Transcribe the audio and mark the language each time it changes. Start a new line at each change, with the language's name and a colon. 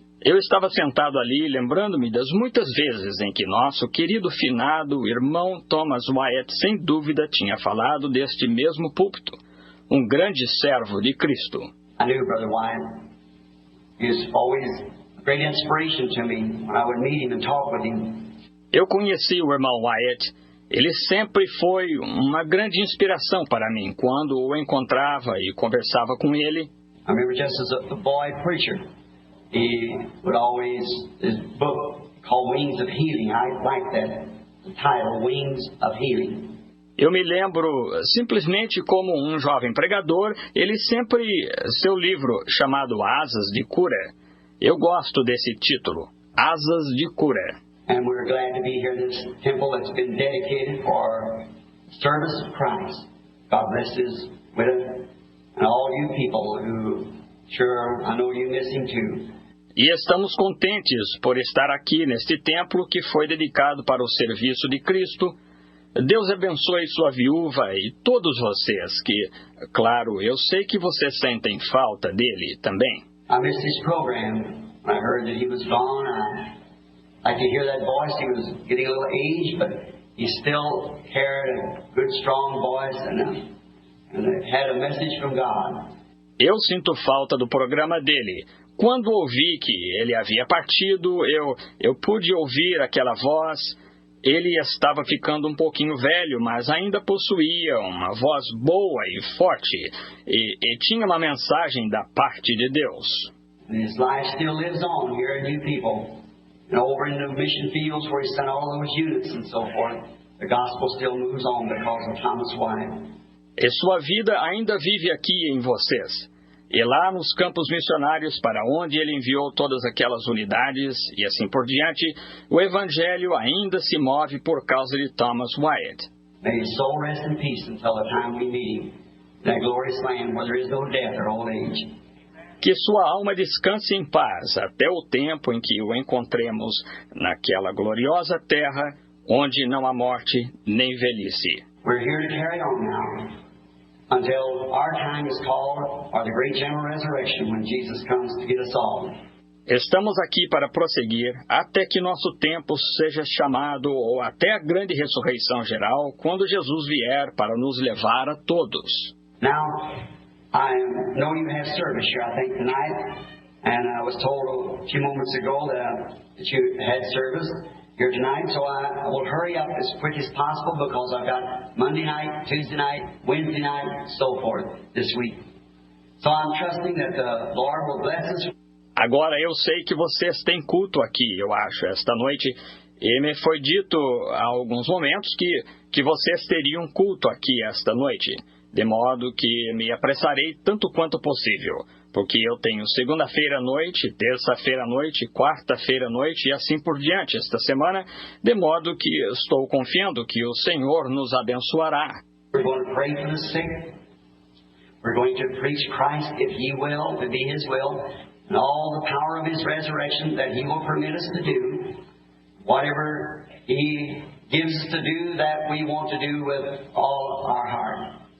Portuguese: Eu estava sentado ali, lembrando-me das muitas vezes em que nosso querido finado irmão Thomas Wyatt, sem dúvida, tinha falado deste mesmo púlpito, um grande servo de Cristo.
English: I knew Brother Wyatt. He was always a great inspiration to me when I would meet him and talk with him.
Portuguese: Eu conheci o irmão Wyatt. Ele sempre foi uma grande inspiração para mim quando o encontrava e conversava com ele.
English: I remember just as a boy preacher. He would always, his book called Wings of Healing, I like that, the title, Wings of Healing.
Portuguese: Eu me lembro, simplesmente como um jovem pregador, ele sempre, seu livro chamado Asas de Cura. Eu gosto desse título, Asas de Cura.
English: And we're glad to be here in this temple that's been dedicated for service of Christ. God bless His widow and all you people who, sure, I know you miss Him too.
Portuguese: E estamos contentes por estar aqui neste templo que foi dedicado para o serviço de Cristo. Deus abençoe sua viúva e todos vocês que, claro, eu sei que vocês sentem falta dele também.
English: I missed his program. When I heard that he was gone, I could hear that voice. He was getting a little aged, but he still carried a good, strong voice and had a message from God.
Portuguese: Eu sinto falta do programa dele. Quando ouvi que ele havia partido, eu pude ouvir aquela voz. Ele estava ficando um pouquinho velho, mas ainda possuía uma voz boa e forte, e tinha uma mensagem da parte de Deus.
English: And his life still lives on here in you people. And over in the mission fields where he sent all those units and so forth, the gospel still moves on because of Thomas Wyatt.
Portuguese: E sua vida ainda vive aqui em vocês. E lá nos campos missionários para onde ele enviou todas aquelas unidades e assim por diante, o evangelho ainda se move por causa de Thomas Wyatt.
English: May his soul rest in peace until the time we meet him, in that glorious land where there is no death or old age.
Portuguese: Que sua alma descanse em paz até o tempo em que o encontremos naquela gloriosa terra onde não há morte nem velhice.
English: We're here to carry on now. Until our time is called, or the great general resurrection, when Jesus comes to get us all.
Portuguese: Estamos aqui para prosseguir até que nosso tempo seja chamado, ou até a grande ressurreição geral, quando Jesus vier para nos levar a todos.
English: Now, I know you have service here, I think, tonight, and I was told a few moments ago that you had service here tonight, so I will hurry up as quick as possible because I've got Monday night, Tuesday night, Wednesday night, so forth this week. So I'm trusting that the Lord will bless us.
Portuguese: Agora eu sei que vocês têm culto aqui, eu acho, esta noite, e me foi dito há alguns momentos que vocês teriam culto aqui esta noite, de modo que me apressarei tanto quanto possível. Porque eu tenho segunda-feira à noite, terça-feira à noite, quarta-feira à noite e assim por diante esta semana, de modo que estou confiando que o Senhor nos abençoará.
English: We're going to pray for the sick. We're going to preach Christ, if He will, to be His will, and all the power of His resurrection that He will permit us to do. Whatever He gives us to do, that we want to do with all our heart.